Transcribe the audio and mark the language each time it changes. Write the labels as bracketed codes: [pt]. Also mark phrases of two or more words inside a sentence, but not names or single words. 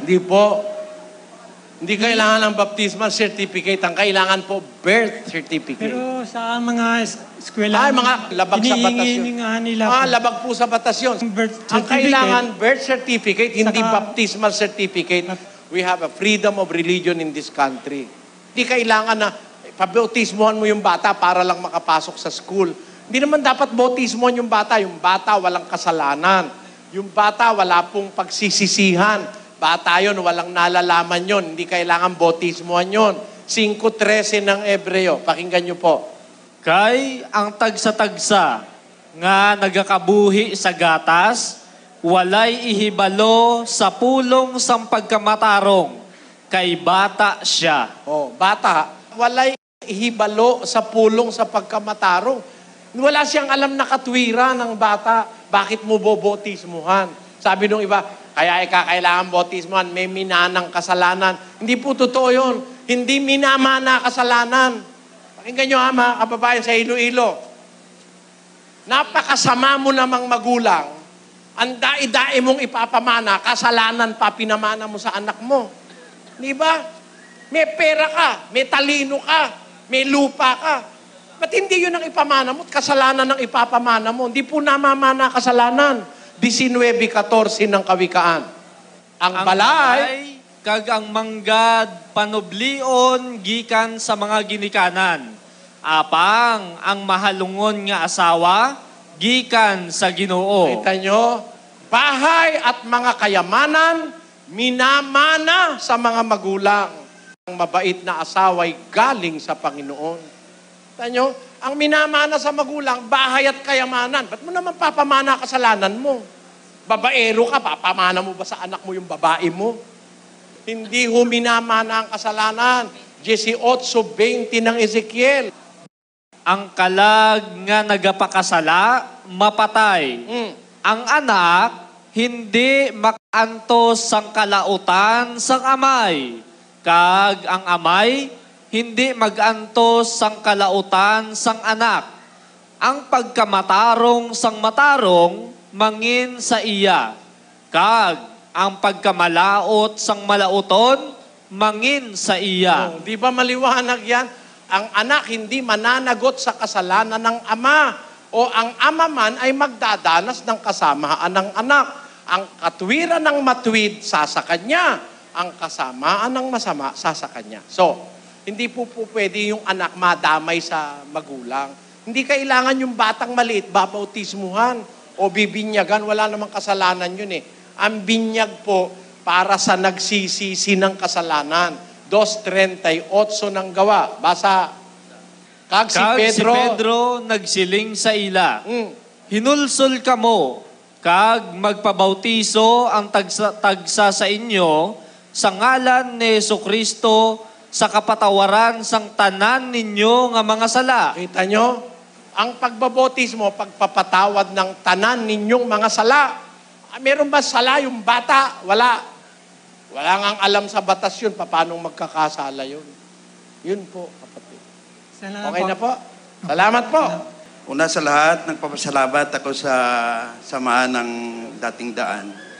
[tl] Hindi po. Hindi kailangan ng baptismal certificate. Ang kailangan po, birth certificate. Pero sa mga eskwela, mga labag sa batas yun. Nila labag po sa batas yun. Ang kailangan, birth certificate, hindi baptismal certificate. [en] We have a freedom of religion in this country. [tl] Hindi kailangan na pabautismohan mo yung bata para lang makapasok sa school. Hindi naman dapat bautismohan yung bata. Yung bata walang kasalanan. Yung bata wala pong pagsisisihan. Bata yun, walang nalalaman yun. Hindi kailangan bautismohan yun. 5:13 ng Ebreo. Pakinggan nyo po. [hil] Kay ang tagsa-tagsa nga nagakabuhi sa gatas, walay ihibalo sa pulong sang pagkamatarong, kay bata siya. Bata, walay ihibalo sa pulong sa pagkamatarong. [tl] Wala siyang alam na katwira ng bata. Bakit mo bobotismuhan? Sabi nung iba, kaya kailangan botismuhan, may minanang kasalanan. Hindi po totoo yun. Hindi minamana kasalanan. Pakinggan nyo mga kababayan sa Iloilo. Napakasama mo namang magulang. Ang dai-dai mong ipapamana, kasalanan pa pinamana mo sa anak mo. Di ba? May pera ka, may talino ka, may lupa ka. Ba't hindi yun ang ipamana mo? Kasalanan ang ipapamana mo. Hindi po namamana kasalanan. 19:14 ng Kawikaan. [hil] Ang balay, kag ang manggad panoblion gikan sa mga ginikanan. Apang ang mahalungon nga asawa gikan sa Ginoo. [tl] Kita nyo, bahay at mga kayamanan minamana sa mga magulang. Ang mabait na asawa'y galing sa Panginoon. Tanyo, ang minamana sa magulang, bahay at kayamanan. Ba't mo naman papamana kasalanan mo? Babaero ka, papamana mo ba sa anak mo yung babae mo? Hindi ho minamana ang kasalanan. 18:20 ng Ezekiel. [hil] Ang kalag nga nagapakasala, mapatay. Ang anak, hindi makantos sang kalautan sang amay. Kag ang amay, hindi mag-antos sang kalautan sang anak. Ang pagkamatarong sang matarong, mangin sa iya. Kag ang pagkamalaot sang malauton, mangin sa iya. [tl] Di ba maliwanag yan? Ang anak hindi mananagot sa kasalanan ng ama. O ang ama man ay magdadanas ng kasamaan ng anak. Ang katwiran ng matwid, sasa kanya. Ang kasamaan ng masama, sasa kanya. So, hindi po pwede yung anak madamay sa magulang. Hindi kailangan yung batang maliit, babautismuhan o bibinyagan. Wala namang kasalanan yun eh. Ang binyag po para sa nagsisisi ng kasalanan. 2:38 ng Gawa. Basa. [hil] Kag si Pedro nagsiling sa ila. Hinulsol kamo, kag magpabautiso ang tagsa sa inyo sa ngalan ni Jesucristo sa kapatawaran sang tanan ninyo nga mga sala. [tl] Kita nyo? Ang pagbabotismo, pagpapatawad ng tanan ninyong mga sala. Meron ba sala yung bata? Wala. Wala ngang alam sa batas yun, paano magkakasala yun. Yun po, kapatid. Okay na po? Salamat po. Una sa lahat, nagpapasalamat ako sa samahan ng dating daan.